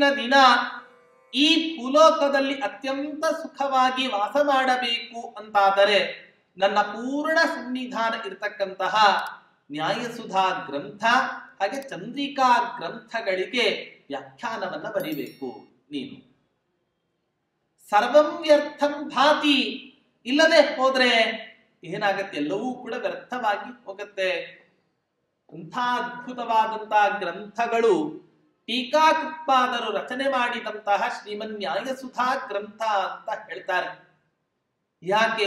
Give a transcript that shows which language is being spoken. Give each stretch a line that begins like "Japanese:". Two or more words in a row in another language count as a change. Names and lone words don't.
Kannada: ದಿನ ಈ ಭೂಲೋಕದಲ್ಲಿ ಅತ್ಯಂತ ಸುಖವಾಗಿ ವಾಸ ಮಾಡಬೇಕು ಅಂತಾದರೆ ನನ್ನ ಪೂರ್ಣ ಸನ್ನಿಧಾನ ಇರತಕ್ಕಂತಹ ನ್ಯಾಯಸುಧಾ ಗ್ರಂಥ ಹಾಗೆ ಚಂದ್ರಿಕಾ ಗ್ರಂಥಗಳಿಗೆ ವ್ಯಾಖ್ಯಾನವನ್ನ ಬರೀಬೇಕು ನೀನು.
Sanskrit: ಸರ್ವಂ ವ್ಯರ್ಥಂ ಭಾತಿ,
Kannada: ಇಲ್ಲದೆ ಹೋದ್ರೆ ಏನಾಗತ್ತೆ, ಎಲ್ಲವೂ ಕೂಡ ವ್ಯರ್ಥವಾಗಿ ಹೋಗುತ್ತೆ. ಅಂಥ ಅದ್ಭುತವಾದಂತಹ ಗ್ರಂಥಗಳು ಟೀಕಾಕೃತ್ಪಾದರು ರಚನೆ ಮಾಡಿದಂತಹ ಶ್ರೀಮನ್ ನ್ಯಾಯಸುಧಾ ಗ್ರಂಥ ಅಂತ ಹೇಳ್ತಾರೆ. ಯಾಕೆ?